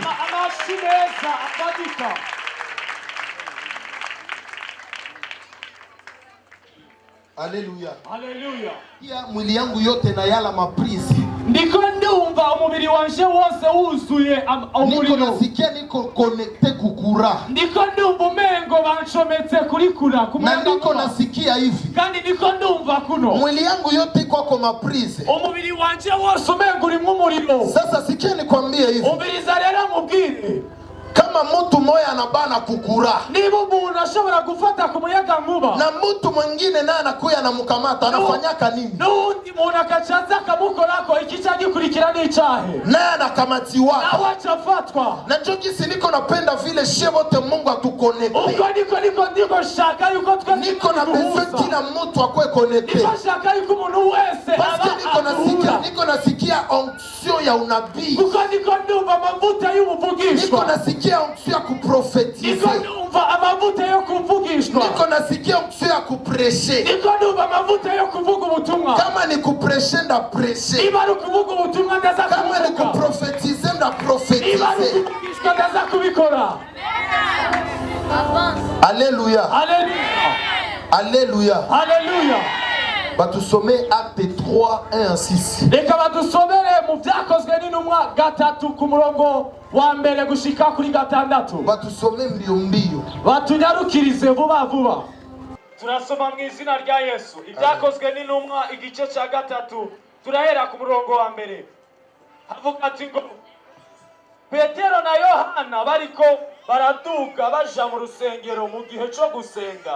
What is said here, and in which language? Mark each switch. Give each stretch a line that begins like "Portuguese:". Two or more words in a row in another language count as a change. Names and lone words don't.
Swahili: Anashimeza akadika. Haleluya. Haleluya. Ya mwili yangu yote na yala maprizi.
Rundi: Ndiko ndumva umubiri wanje wose wuzuye umuriro.
Swahili: Niko nasikia niko connected kuku kukura.
Rundi: ndiko ndumva umengo banshometse kuri kura
Swahili: Na
Rundi: kumuyaga ndiko nkuba.
Swahili: nasikia hivi.
Rundi: kandi ndiko ndumva kuno
Swahili: Mwili yangu yote iko kwa maprise.
Rundi: umubiri wanje wose umengo urimwo umuriro.
Swahili: Sasa sikia nikwambie hivi.
Rundi: umviriza rero mubwire,
Swahili: Kama mtu moya anabana kukura
Rundi: niba umuntu ashobora gufata ku muyaga nkuba
Swahili: na mtu mwingine naye anakuya anamukamata, anafanyaka nini?
Rundi: n'undi muntu akacaza akamukorako ikica gikurikira n'icahe
Swahili: Naye anakamatiwaka.
Rundi: nawe acafatwa.
Swahili: Na njo gisi niko napenda vile shie wote Mungu atukonekte.
Rundi: ubwo ndiko shaka yuko twese
Swahili: Niko na besoin kila mtu akwe connecté.
Rundi: niko shaka yuko umuntu wese
Swahili: Parce
Rundi: aba
Swahili: niko nasikia onction ya unabii.
Rundi: kuko ndiko ndumva amavuta
Swahili: Niko
Rundi: y'ubuvugishwa.
Swahili: nasikia onction ya kuprofetize.
Rundi: niko ndumva amavuta yo kuvugishwa.
Swahili: Niko nasikia onction ya kupreshe.
Rundi: niko ndumva amavuta yo kuvuga ubutumwa.
Swahili: Kama ni kupreshe nda preshe.
Rundi: niba ari ukuvuga ubutumwa ndaza
Swahili: Kama ni
Rundi: kuvuga.
Swahili: kuprofetize nda
Rundi: niba ari
Swahili: profetize.
Rundi: ukuvugishwa ndaza kubikora.
Swahili: Alléluia.
Rundi: Haleluya,
Swahili: Alléluia.
Rundi: haleluya.
Swahili: Batusome acte 3 1 6.
Rundi: reka badusomere mu byakozwe n'intumwa 3 ku murongo wa mbere gushika kuri 6.
Swahili: Batusome mbio mbio.
Rundi: batunyarukirize vuba vuba. turasoma mu izina rya Yesu. ibyakozwe n'intumwa igice cya 3 turahera ku murongo wa mbere. havuga ati ngo Petero na Yohana bariko baraduga baja mu rusengero mu gihe cyo gusenga.